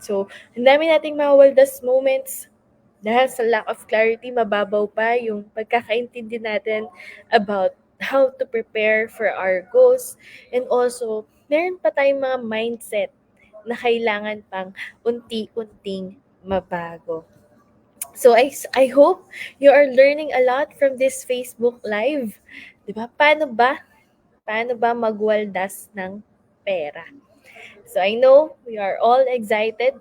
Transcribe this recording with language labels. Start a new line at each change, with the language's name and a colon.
Filipino: So, ang dami nating mga waldas moments dahil sa
English: lack of clarity,
Filipino: mababaw pa yung pagkakaintindi natin
English: about how to prepare for our goals. And also,
Filipino: meron pa tayong mga mindset na kailangan pang unti-unting mabago.
English: So I hope you are learning a lot from this Facebook Live.
Filipino: 'Di ba? Paano ba magwaldas ng pera?
English: So I know we are all excited.